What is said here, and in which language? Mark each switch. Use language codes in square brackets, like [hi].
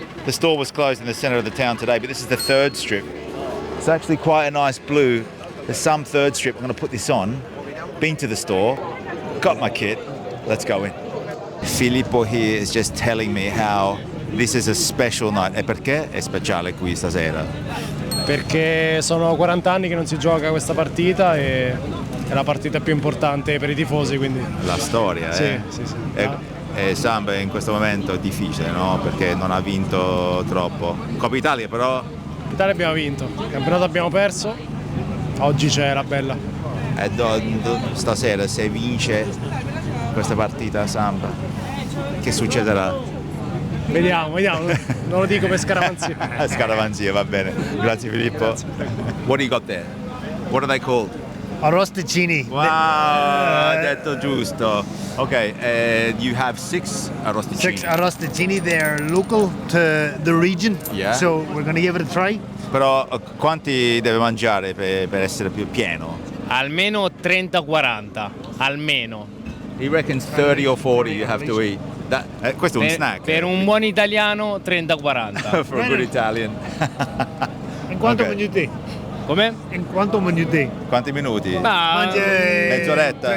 [en] The store was closed in the centre of the town today, but this is the third strip. It's actually quite a nice blue. There's some third strip. I'm going to put this on. Been to the store, got my kit. Let's go in. Filippo here is just telling me how this is a special night. [it] E perché è speciale qui stasera? Perché sono 40 anni che non si gioca questa partita e è la partita più importante per i tifosi, quindi La storia, sì. E Samba in questo momento è difficile, no? Perché non ha vinto troppo. Coppa Italia però fondamentale abbiamo vinto, il campionato abbiamo perso, oggi c'è la bella. E stasera se vince questa partita Samba, che succederà? Vediamo, non lo dico per scaramanzia. Scaramanzia, va bene. Grazie Filippo. Grazie. [en] What do you got there? What are they called? [it] Arrosticini. [en] Wow, [it] detto giusto. [en] Okay, you have 6 arrosticini. 6 arrosticini, they're local to the region, Yeah. so we're going to give it a try. [it] Però quanti deve mangiare per essere più pieno? Almeno 30-40, almeno. [en] He reckons 30 or 40 you have to eat. [it] Questo è un snack. Per un buon italiano 30-40. [en] For a good Italian. [it] In quanto Ok. minuti? Come? In quanto minuti? Quanti minuti? Mezz'oretta?